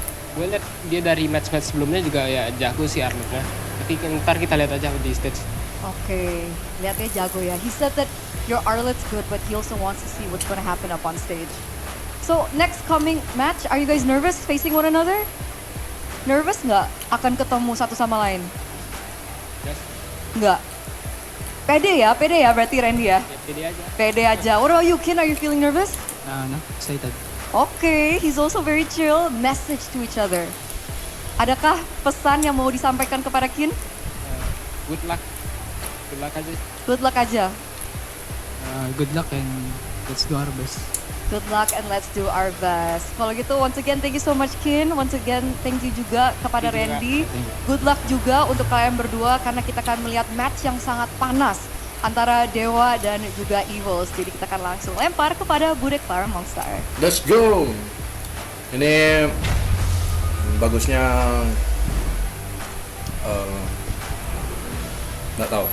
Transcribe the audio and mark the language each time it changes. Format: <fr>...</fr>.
<id>Gue liat dia dari match-match sebelumnya juga ya jago sih Arletnya. Tapi ntar kita lihat aja di stage. Oke, lihatnya jago ya.</id> <en>He said that your Arlet's good, but he also wants to see what's gonna happen up on stage. So next coming match, are you guys nervous facing one another?</en> <id>Nervous nggak akan ketemu satu sama lain?</id> <en>Yes.</en> <id>Nggak. Pede ya berarti Randy ya? Ya, pede aja. Pede aja.</id> <en>What about you, Kin? Are you feeling nervous? No, excited. Okay, he's also very chill. Message to each other.</en> <id>Adakah pesan yang mau disampaikan kepada Kin?</id> <en>Good luck. Good luck aja. Good luck aja. Good luck and let's do our best. Good luck and let's do our best.</en> <id>Kalau gitu,</id> <en>once again, thank you so much, Kin. Once again, thank you</en> <id>juga kepada</id> <en>Thank you juga. Thank you.</en> <id>Good luck juga untuk kalian berdua karena kita akan melihat match yang sangat panas antara Dewa dan juga Evils. Jadi kita akan langsung lempar kepada Bude Clara Monster.</id> <en>Let's go.</en> <id>Ini bagusnya nggak tahu.</id>